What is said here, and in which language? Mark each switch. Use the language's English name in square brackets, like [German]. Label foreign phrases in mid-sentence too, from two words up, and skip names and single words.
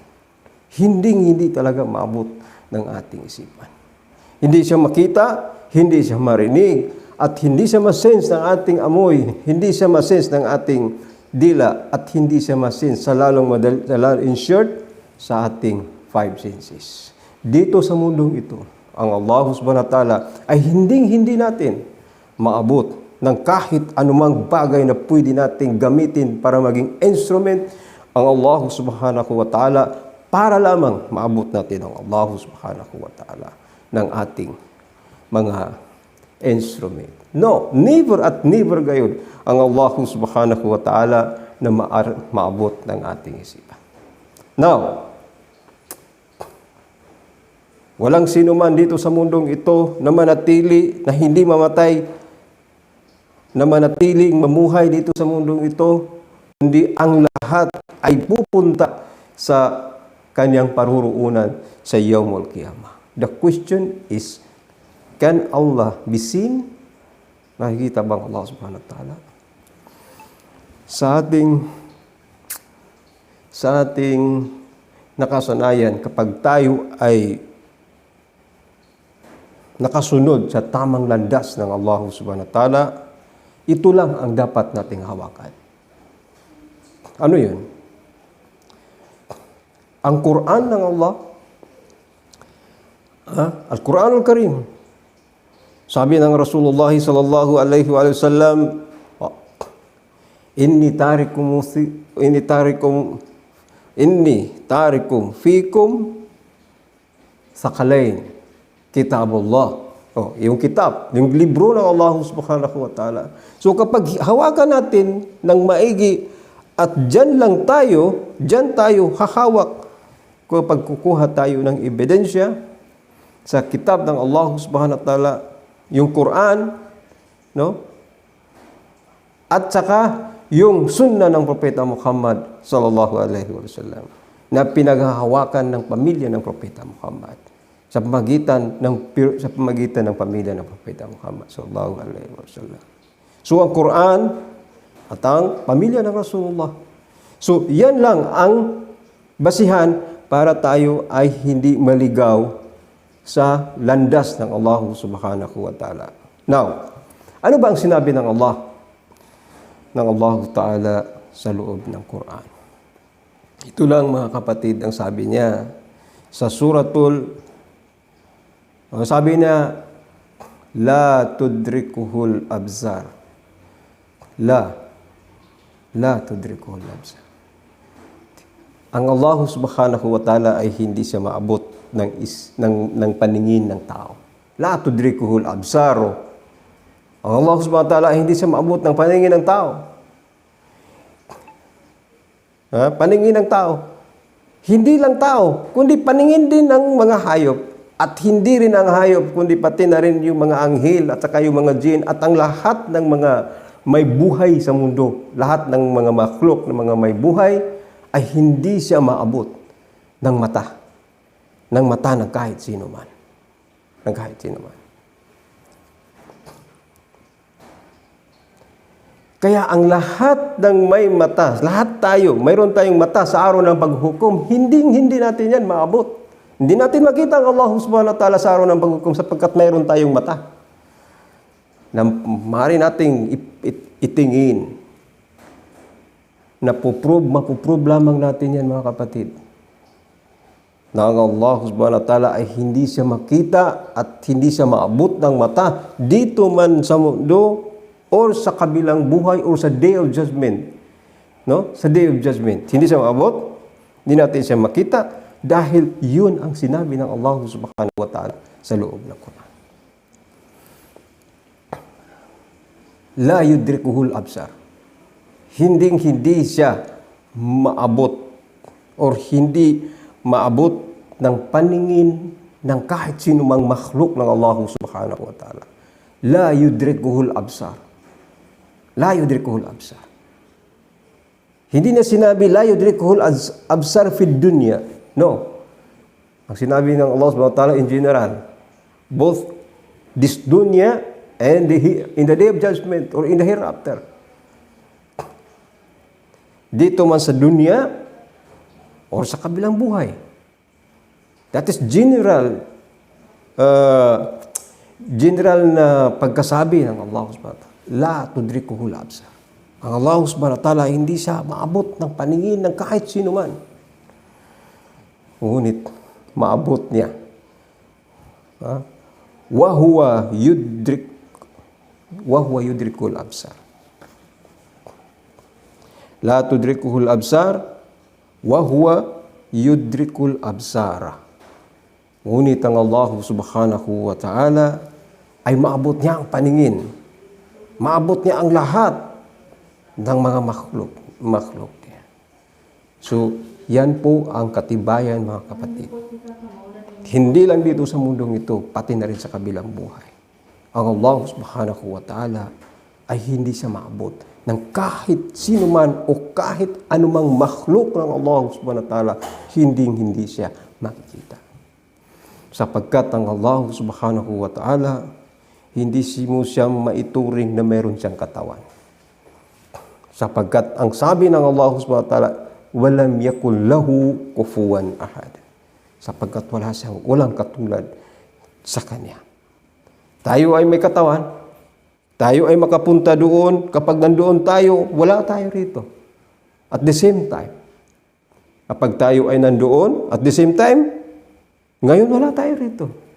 [Filipino] Hindi talaga maabot ng ating isipan. Hindi siya makita, hindi siya marinig, at hindi siya masense ng ating amoy, hindi siya masense ng ating dila, at hindi siya masense sa lalong [English] in short, [Filipino] sa ating [English] five senses. [Filipino] Dito sa mundong ito, ang Allah [Arabic] سبحانه وتعالى [Filipino] ay hindi natin maabot ng kahit anumang bagay na pwede nating gamitin para maging instrument ang Allah [Arabic] سبحانه وتعالى [Filipino] para lamang maabot natin ang Allah [Arabic] سبحانه وتعالى [Filipino] ng ating mga instrument. [English] No, never [Filipino] at never gayon ang Allah [Arabic] سبحانه وتعالى [Filipino] na maabot ng ating isipan. Now, walang sino man dito sa mundong ito na manatili, na hindi mamatay, na manatiling mamuhay dito sa mundong ito kundi ang lahat ay pupunta sa kanyang paruroonan sa [Arabic] يوم القيامة. [English] The question is, can Allah be seen? [Filipino] Nakikita bang Allah [Arabic] سبحانه وتعالى? [Filipino] Sa ating nakasanayan, kapag tayo ay nakasunod sa tamang landas ng Allah [Arabic] سبحانه وتعالى, [Filipino] ito lang ang dapat nating hawakan. Ano yun? Ang Quran ng Allah, Al-Quran Al-Karim. Sabi ng Rasulullah [Arabic] صلى الله عليه وسلم, إني تارك فيكم الثقلين، كتاب الله. [Filipino] Yung kitab, yung libro ng Allah [Arabic] سبحانه وتعالى. [Filipino] So kapag hawakan natin ng maigi at dyan tayo hahawak kapag kukuha tayo ng ebidensya sa kitab ng Allah [Arabic] سبحانه وتعالى, [Filipino] yung Quran, no? At saka yung sunnah ng Propeta Muhammad [Arabic] صلى الله عليه وسلم [Filipino] na pinaghahawakan ng pamilya ng Propeta Muhammad sa pamagitan ng pamilya ng Propeta Muhammad [Arabic] صلى الله عليه وسلم. [Filipino] So ang Quran at ang pamilya ng Rasulullah. So yan lang ang basihan para tayo ay hindi maligaw sa landas ng Allah [Arabic] سبحانه وتعالى. [Filipino] Now, ano ba ang sinabi ng Allah Ta'ala sa loob ng Quran? Ito lang mga kapatid ang sabi niya sa sabi niya, [Arabic] لا تدركه الأبصار. لا تدركه الأبصار. [Filipino] Ang Allah [Arabic] سبحانه وتعالى [Filipino] ay hindi siya maabot ng paningin ng tao. [Arabic] لا تدركه الأبصار. [Filipino] Ang Allah [Arabic] سبحانه وتعالى [Filipino] ay hindi siya maabot ng paningin ng tao. Paningin ng tao. Hindi lang tao, kundi paningin din ng mga hayop. At hindi rin ang hayop, kundi pati na rin yung mga anghel at saka yung mga jinn at ang lahat ng mga may buhay sa mundo. Lahat ng mga makhluk, ng mga may buhay, ay hindi siya maabot ng mata ng kahit sino man. Ng kahit sino man. Kaya ang lahat ng may mata, lahat tayo, mayroon tayong mata sa araw ng paghukom, hindi natin yan maabot. Hindi natin makita ang Allah [Arabic] سبحانه وتعالى [Filipino] sa araw ng paghukom sapagkat mayroon tayong mata na maaari nating itingin. Mapuprove lamang natin yan mga kapatid. Na ang Allah [Arabic] سبحانه وتعالى [Filipino] ay hindi siya makita at hindi siya maabot ng mata dito man sa mundo or sa kabilang buhay or sa [English] Day of Judgment. [Filipino] No? Sa [English] Day of Judgment. [Filipino] Hindi siya maabot, hindi natin siya makita dahil yun ang sinabi ng Allah [Arabic] سبحانه وتعالى [Filipino] sa loob ng Quran. [Arabic] لا يدركه الأبصار. [Filipino] Hindi siya maabot or hindi maabot ng paningin ng kahit sino mang makhluk ng Allah [Arabic] سبحانه وتعالى. لا يدركه الأبصار. لا يدركه الأبصار. [Filipino] Hindi na sinabi [Arabic] لا يدركه الأبصار في الدنيا. [Filipino] No. Ang sinabi ng [English] Allah [Arabic] سبحانه وتعالى [English] in general, both this dunya and in the day of judgment or in the hereafter. [Filipino] Dito man sa dunya or sa kabilang buhay. [English] That is general [Filipino] na pagkasabi ng Allah [Arabic] سبحانه وتعالى. لا تدركه الأبصار. [Filipino] Ang Allah [Arabic] سبحانه وتعالى [Filipino] hindi siya maabot ng paningin ng kahit sino man. Ngunit maabot niya. [Arabic] وهو يدرك الأبصار. لا تدركه الأبصار وهو يدرك الأبصار. [Filipino] Ngunit ang Allah [Arabic] سبحانه وتعالى [Filipino] ay maabot niya ang paningin. Maabot niya ang lahat ng mga makhluk. So, yan po ang katibayan mga kapatid. Hindi lang dito sa mundong ito, pati na rin sa kabilang buhay. Ang Allah [Arabic] سبحانه وتعالى [Filipino] ay hindi siya maabot ng kahit sino man o kahit anumang makhluk ng Allah [Arabic] سبحانه وتعالى, [Filipino] hindi siya makikita. Sapagkat ang Allah [Arabic] سبحانه وتعالى, [Filipino] hindi mo siya maituring na meron siyang katawan. Sapagkat ang sabi ng Allah [Arabic] سبحانه وتعالى, ولم يكن له كفوا أحد. [Filipino] Sapagkat walang katulad sa Kanya. Tayo ay may katawan, tayo ay makapunta doon, kapag nandoon tayo, wala tayo rito. [English] At the same time, [Filipino] kapag tayo ay nandoon, [English] at the same time, [Filipino] ngayon wala tayo rito.